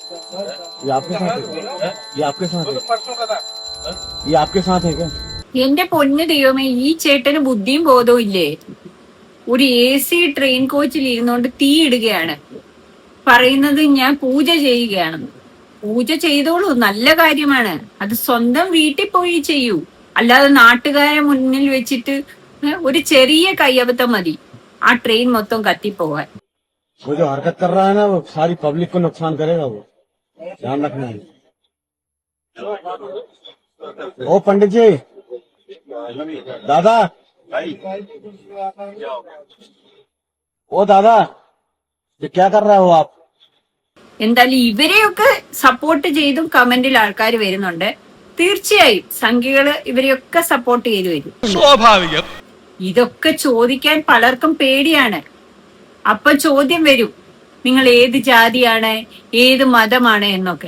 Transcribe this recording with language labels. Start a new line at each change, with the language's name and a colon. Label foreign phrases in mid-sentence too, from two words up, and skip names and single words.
Hindi: ये आपके साथ है? ये आपके साथ है? ये आपके साथ है क्या?
Malayalam: എന്റെ പൊന്ന് ദൈവമേ, ഈ ചേട്ടന് ബുദ്ധിയും ബോധവും ഇല്ലേ? ഒരു
English: AC train
Malayalam: കോച്ചിൽ ഇരുന്നോണ്ട് തീ ഇടുകയാണ്, പറയുന്നത് ഞാൻ പൂജ ചെയ്യുകയാണെന്ന്. പൂജ ചെയ്തോളൂ, നല്ല കാര്യമാണ്. അത് സ്വന്തം വീട്ടിൽ പോയി ചെയ്യൂ, അല്ലാതെ നാട്ടുകാരെ മുന്നിൽ വെച്ചിട്ട് ഒരു ചെറിയ കയ്യബദ്ധം മതി ആ ട്രെയിൻ മൊത്തം കത്തിപ്പോവാൻ.
Hindi: वो जो हरकत कर रहा है ना, वो सारी पब्लिक को नुकसान करेगा, वो ध्यान रखना है। ओ पंडित जी, दादा, ओ दादा, ये क्या कर रहे हो आप?
Malayalam: എന്തായാലും ഇവരെയൊക്കെ സപ്പോർട്ട് ചെയ്തും കമന്റിൽ ആൾക്കാർ വരുന്നുണ്ട്. തീർച്ചയായും സംഖ്യകള് ഇവരെയൊക്കെ സപ്പോർട്ട് ചെയ്തു വരും. സ്വാഭാവികം. ഇതൊക്കെ ചോദിക്കാൻ പലർക്കും പേടിയാണ്. അപ്പൊ ചോദ്യം വരും, നിങ്ങൾ ഏത് ജാതിയാണ്, ഏത് മതമാണ് എന്നൊക്കെ.